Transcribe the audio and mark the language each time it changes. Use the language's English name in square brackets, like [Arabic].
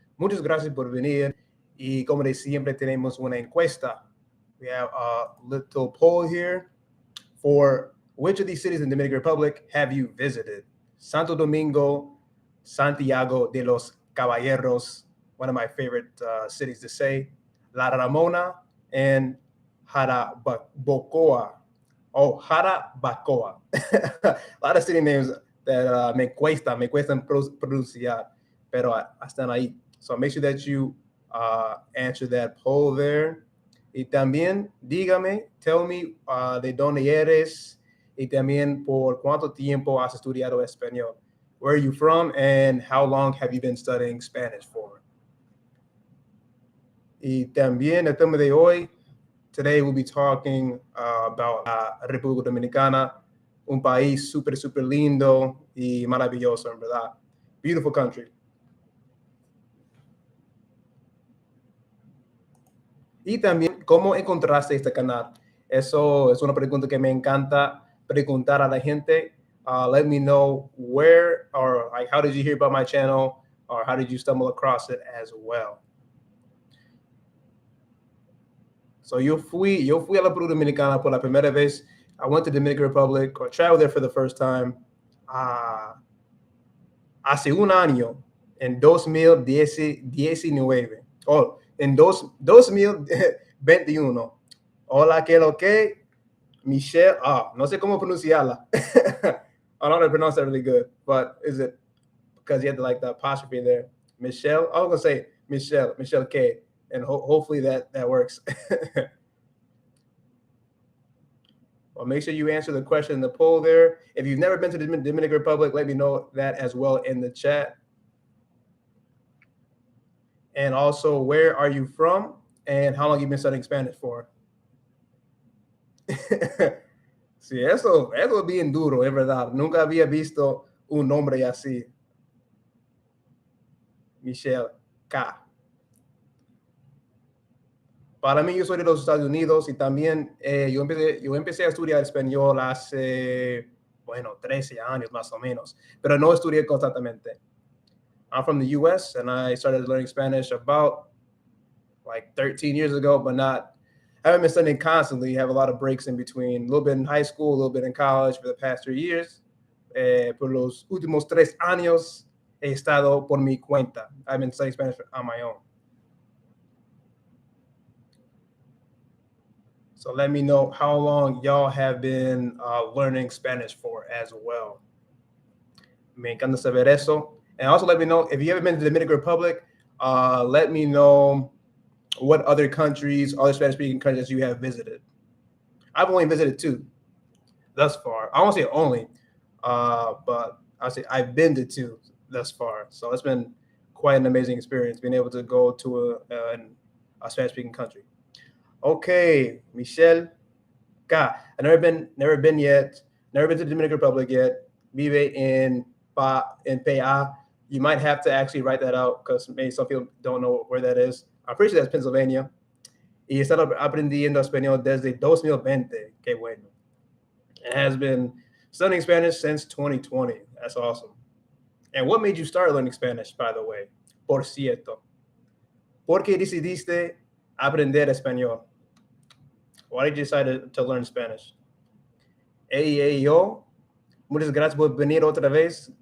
[Spanish] Muchas gracias por venir. Y como de siempre, tenemos una encuesta. [English] We have a little poll here for which of these cities in the Dominican Republic have you visited? Santo Domingo, Santiago de los Caballeros, one of my favorite cities to say, La Ramona, and Jarabacoa. Oh, Jarabacoa. A lot of city names that [Spanish] me cuestan pronunciar, pero están ahí. [English] So make sure that you answer that poll there. Y también dígame, tell me de dónde eres y también por cuánto tiempo has estudiado español. Where are you from and how long have you been studying Spanish for? [Spanish] Y también el tema de hoy, [English] today we'll be talking about [Spanish] República Dominicana, un país súper lindo y maravilloso, en verdad. [English] Beautiful country. [Spanish] Y también, ¿cómo encontraste este canal? Eso es una pregunta que me encanta preguntar a la gente. [English] Let me know where or like how did you hear about my channel or how did you stumble across it as well. [Spanish] So yo fui a la República Dominicana por la primera vez. [English] I went to Dominican Republic or traveled there for the first time [Spanish] hace un año, en 2019. Oh, en 2021. Hola, ¿qué lo que? Michelle, no sé cómo pronunciarla. [English] I don't know how to pronounce that really good, but is it because you had like the apostrophe there? Michelle, I was gonna say Michelle K, and hopefully that works. Well, make sure you answer the question in the poll there. If you've never been to the Dominican Republic, let me know that as well in the chat. And also, where are you from and how long have you been studying Spanish for? [Spanish] Sí, eso es bien duro, es verdad. Nunca había visto un nombre así. Michelle K. Para mí, yo soy de los Estados Unidos y también yo empecé a estudiar español hace, 13 años más o menos, pero no estudié constantemente. [English] I'm from the US and I started learning Spanish about like 13 years ago, but I haven't been studying constantly. I have a lot of breaks in between, a little bit in high school, a little bit in college for the past 3 years. [Spanish] Por los últimos 3 años he estado por mi cuenta. [English] I've been studying Spanish on my own. So let me know how long y'all have been learning Spanish for as well. [Spanish] Me encanta saber eso. [English] And also let me know if you haven't been to the Dominican Republic, let me know what other countries, other Spanish-speaking countries you have visited. I've only visited 2 thus far. I won't say only, but I'll say I've been to 2 thus far. So it's been quite an amazing experience being able to go to a Spanish-speaking country. Okay, Michelle K. I've never been yet. Never been to the Dominican Republic yet. [Spanish] Vive en PA. [English] You might have to actually write that out because maybe some people don't know where that is. I'm pretty sure that's Pennsylvania. [Spanish] Y he estado aprendiendo español desde 2020. Qué bueno. [English] It has been studying Spanish since 2020. That's awesome. And what made you start learning Spanish, by the way? [Spanish] Por cierto. ¿Por qué decidiste aprender español? [English] Why did you decide to learn Spanish? Hey, yo. [Spanish] Muchas gracias por venir otra vez.